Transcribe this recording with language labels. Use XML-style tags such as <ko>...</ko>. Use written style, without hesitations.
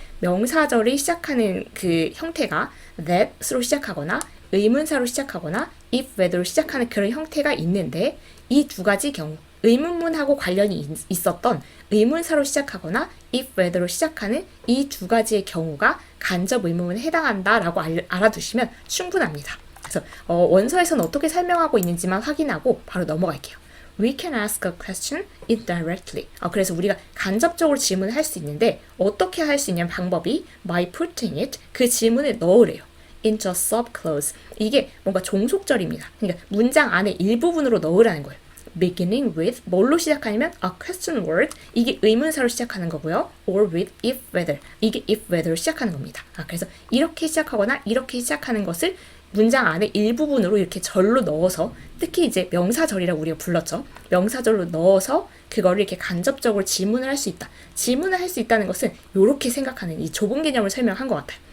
<ko>명사절이 시작하는 그 형태가 that으로 시작하거나 의문사로 시작하거나 if, whether로 시작하는 그런 형태가 있는데 이 두 가지 경우 의문문하고 관련이 있었던 의문사로 시작하거나 if, whether로 시작하는 이 두 가지의 경우가 간접 의문문에 해당한다라고 알아두시면 충분합니다. 그래서 원서에서는 어떻게 설명하고 있는지만 확인하고 바로 넘어갈게요.</ko> <en>We can ask a question indirectly.</en> <ko>그래서 우리가 간접적으로 질문을 할 수 있는데 어떻게 할 수 있냐면 방법이</ko> <en>by putting it,</en> <ko>그 질문을 넣으래요.</ko> <en>into a subclause.</en> <ko>이게 뭔가 종속절입니다. 그러니까 문장 안에 일부분으로 넣으라는 거예요.</ko> <en>beginning with</en> <ko>뭘로 시작하냐면</ko> <en>a question word,</en> <ko>이게 의문사로 시작하는 거고요.</ko> <en>or with if, whether,</en> <ko>이게 if, whether로 시작하는 겁니다. 그래서 이렇게 시작하거나 이렇게 시작하는 것을 문장 안에 일부분으로 이렇게 절로 넣어서, 특히 이제 명사절이라고 우리가 불렀죠. 명사절로 넣어서 그거를 이렇게 간접적으로 질문을 할 수 있다. 질문을 할 수 있다는 것은 이렇게 생각하는 이 좁은 개념을 설명한 것 같아요.</ko>